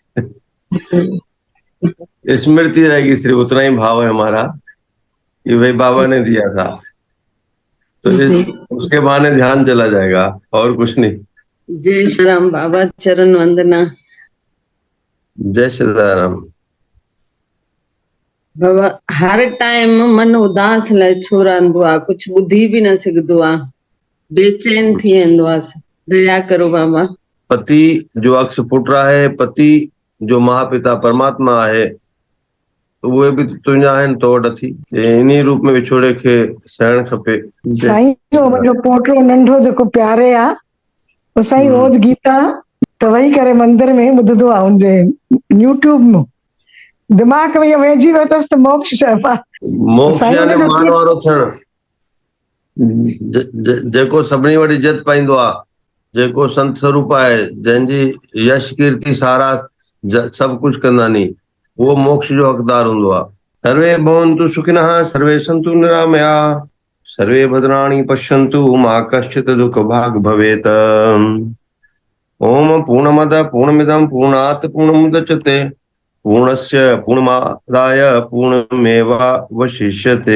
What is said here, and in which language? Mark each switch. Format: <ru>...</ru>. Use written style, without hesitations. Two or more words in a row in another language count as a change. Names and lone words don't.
<hi>स्मृति रहेगी, सिर्फ उतना ही भाव है हमारा कि भाई बाबा ने दिया था, तो उसके बहाने ध्यान चला जाएगा और कुछ नहीं। जय श्री राम बाबा, चरण वंदना। जय श्री राम</hi> <sd>बाबा। हर टाइम मन उदास लाइ छो रहंदो आहे, कुझु ॿुधी बि न सघंदो आहे, बेचैन थी वेंदो आहे।</sd> <hi>दया करो बाबा।</hi> <sd>पति जो अक्स पुट आहे, पति जो महापिता परमात्मा आहे, उहे बि तुंहिंजा आहिनि तो वटि अथी। इन रूप में विछोड़े खे सहण खपे। साईं जो मुंहिंजो पोटो नंढो जेको प्यारे आहे, उहो साईं रोज़ गीता त वेही करे मंदिर में ॿुधंदो आहे, उनजे यूट्यूब में दिमाग़ में वेहिजी वियो अथसि त मोक्ष चइबो आहे। मोक्ष यानी मान वारो थियणु, जेको सभिनी वटि इज़त पाईंदो आहे, जेको संत स्वरूप आहे, जंहिंजी यश कीर्ति सारा सभु कुझु कंदा नी, उहो मोक्ष जो हक़दार हूंदो आहे।</sd> <sa>सर्वे भवन्तु सुखिनः, सर्वे सन्तु निरामया, सर्वे भद्राणि पश्यन्तु, मा कश्चित् दुःख भाग् भवेत्। ओम पूर्णमद पूर्णमिदं पूर्णात् पूर्णमुदच्यते, पूर्णस्य पूर्णमादाय पूर्णमेवावशिष्यते।</sa>